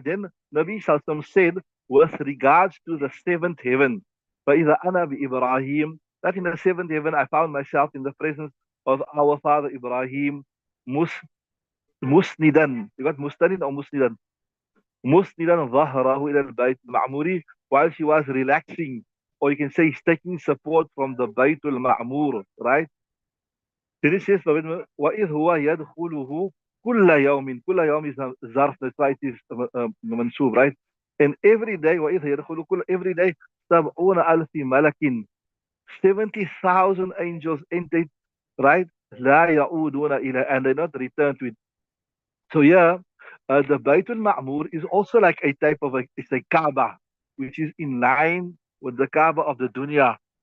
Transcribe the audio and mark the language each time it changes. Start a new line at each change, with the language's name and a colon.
English: Then Nabi Sallam said with regards to the seventh heaven,
Arabic: فإذا أنا بإبراهيم,
English: that in the seventh heaven I found myself in the presence of our father Ibrahim, mus musnidan. You got mustanid or musnidan? Musnidan
Arabic: ظهره إلى البيت المعموري,
English: while he was relaxing, or you can say he's taking support from the Bayt al-Ma'mur, right? Then it says
Arabic: وإذ هو يدخله كل يوم.
English: كل يوم is a ظرف, that's why it is منسوب, right? And every day
Arabic: وإذ يدخل
English: every day 70,000 ملك, 70,000 angels entered, right?
Arabic: لا يعودون إلى,
English: and they not return to it. So yeah, the Bayt al-Ma'mur is also like a type of it's a Kaaba, which is in line with the Kaaba of the dunya.